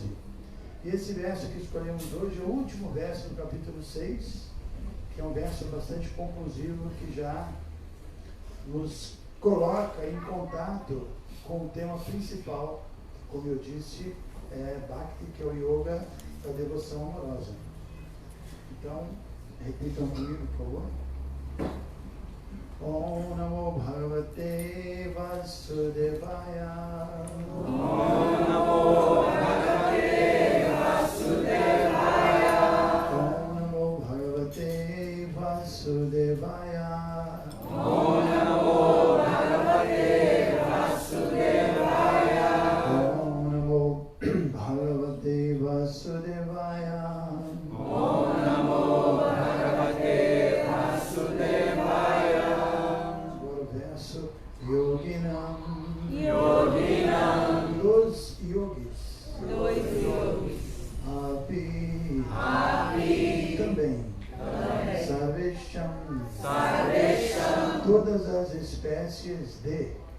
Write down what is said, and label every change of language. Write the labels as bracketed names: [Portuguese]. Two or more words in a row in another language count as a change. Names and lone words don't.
[Portuguese] E esse verso que escolhemos hoje é o último verso do capítulo 6, que é um verso bastante conclusivo, que já nos coloca em contato com o tema principal, como eu disse, é Bhakti, que é o yoga da devoção amorosa. Então, repitam comigo, por favor. [Sanskrit] Om Namo Bhagavate Vasudevaya. Om Namo Bhagavate Vasudevaya. Om Namo Bhagavate Vasudevaya. Om Namo Bhagavate Vasudevaya. Om Namo Bhagavate Vasudevaya. Om Namo Bhagavate Vasudevaya. [Portuguese] Agora o verso Yoginam. Yoginam. Dos yogis. Api. Também. Sarvesham. Todas as espécies de.